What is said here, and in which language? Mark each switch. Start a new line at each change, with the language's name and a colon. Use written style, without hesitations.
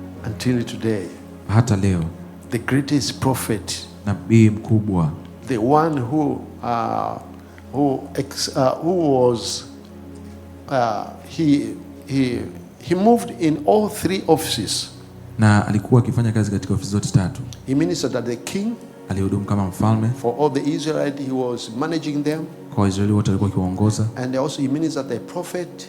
English: Until today,
Swahili: hata leo,
English: the greatest prophet,
Swahili: nabii mkubwa,
English: the one who was he moved in all three offices.
Swahili: Na alikuwa akifanya kazi katika ofisi zote tatu.
English: He ministered as the king.
Swahili: Alihudumu kama mfalme.
English: For all the Israelites, he was managing them.
Swahili: Kwa Israeli wote alikuwa akiwaongoza.
English: And also he ministered as a prophet.